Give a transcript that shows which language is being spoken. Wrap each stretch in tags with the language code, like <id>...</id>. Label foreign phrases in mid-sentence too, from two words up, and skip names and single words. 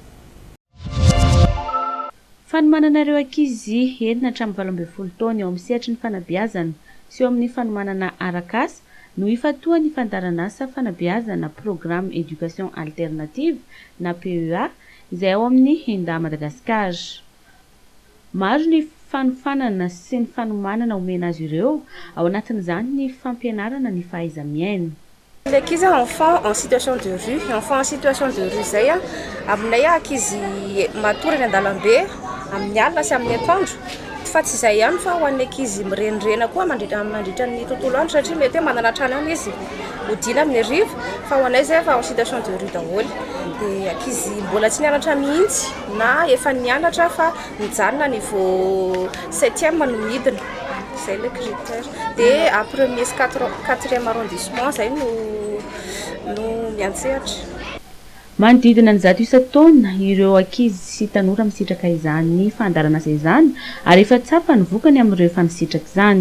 <mg>Fanomanana ireo ankizy entina hatramin'ny 12 taona eo amin'ny sehatry ny fanabeazana sy eo amin'ny fanomanana arak'asa no ifatoa ny fandaran'asa fanabeazana</mg> <fr>programme éducation alternative</fr> <mg>na PEA izay ao amin'ny Enda Madagasikara. Maro ny fanofanana sy ny fanomanana omena azy ireo ao anatin'izany ny fampianarana ny fahaiza-miaina. Les ankizy</mg> <fr>enfants en situation de rue, enfants en situation de rue</fr> <mg>zay aminay ankizy matory ny an-dalambe amin'ny alina sy amin'ny atoandro. Fa tsy izay ihany fa ho an'ny ankizy mirenirena koa mandritra ny tontolo andro satria mety hoe manana trano any izy hodina amin'ny hariva fa ho anay zay fa</mg> <fr>en situation de rue</fr> <mg>daholo. Dia ankizy mbola tsy nianatra mihitsy na efa nianatra fa mijanona niveau 7e no midina. Zay</mg> <fr>le critère.</fr> <mg>Dia</mg> <fr>à premier</fr> <mg>sy</mg> <fr>4e arrondissement</fr> <mg>zay no miantsehatra. Manodidina ny 100 taona ireo ankizy sy tanora misitraka izany fandaran'asa izany ary efa tsapa ny vokany amin'ireo efa misitraka izany.</mg>